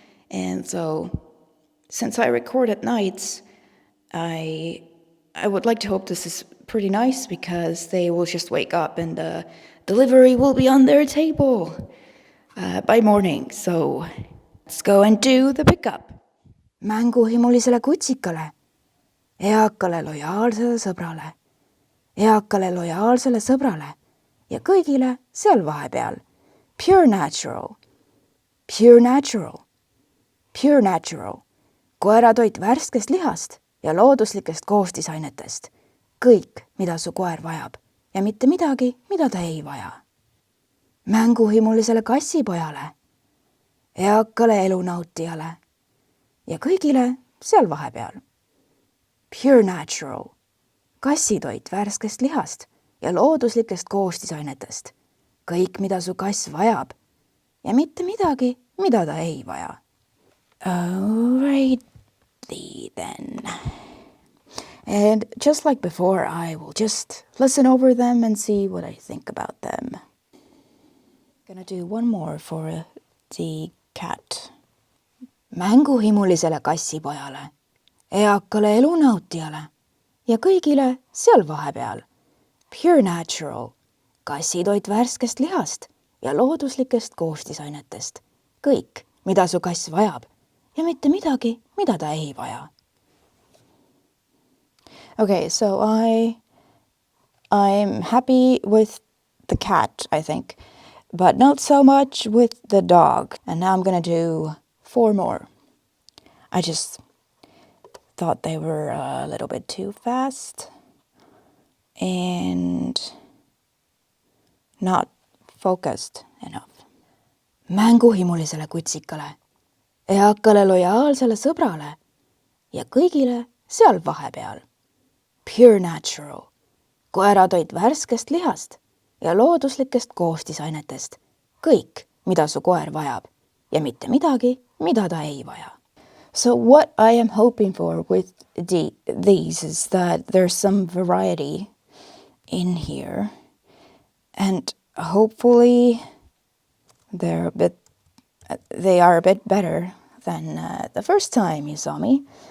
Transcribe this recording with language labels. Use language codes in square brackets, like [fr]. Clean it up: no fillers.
[en] And so, since I record at nights, I would like to hope this is pretty nice because they will just wake up and the delivery will be on their table by morning. So, let's go and do the pickup. [et] Mänguhimulisele kutsikale, eakale lojaalsele sõbrale, eakale lojaalsele sõbrale ja kõigile seal vahepeal. [en] Pure natural, pure natural, pure natural. [et] Koeratoit värskest lihast ja looduslikest koostisainetest. Kõik, mida su koer vajab ja mitte midagi, mida ta ei vaja. Mänguhimulisele kassipojale, eakale elunautijale ja kõigile seal vahepeal. [en] Pure natural, [et] kassitoit värskest lihast ja looduslikest koostisainetest. Kõik, mida su kass vajab ja mitte midagi, mida ta ei vaja. [en] Alrighty then. And just like before, I will just listen over them and see what I think about them. Gonna do one more for the cat. [et] Mänguhimulisele kassipojale, eakale elunautijale ja kõigile seal vahepeal. [en] Pure natural, [et] kassitoit värskest lihast ja looduslikest koostisainetest. Kõik, mida su kass vajab ja mitte midagi, mida ta ei vaja. [en] Okay, so I'm happy with the cat, I think, but not so much with the dog. And now I'm gonna do 4 more. I just thought they were a little bit too fast and not focused enough. [et] Mänguhimulisele kutsikale, eakale lojaalsele sõbrale ja kõigile seal vahepeal. [en] Pure natural. [et] Koeratoit värskest lihast ja looduslikest koostisainetest. Kõik, mida su koer vajab ja mitte midagi, mida ta ei vaja. [en] So what I am hoping for with these is that there's some variety in here, and hopefully they are a bit better than the first time you saw me.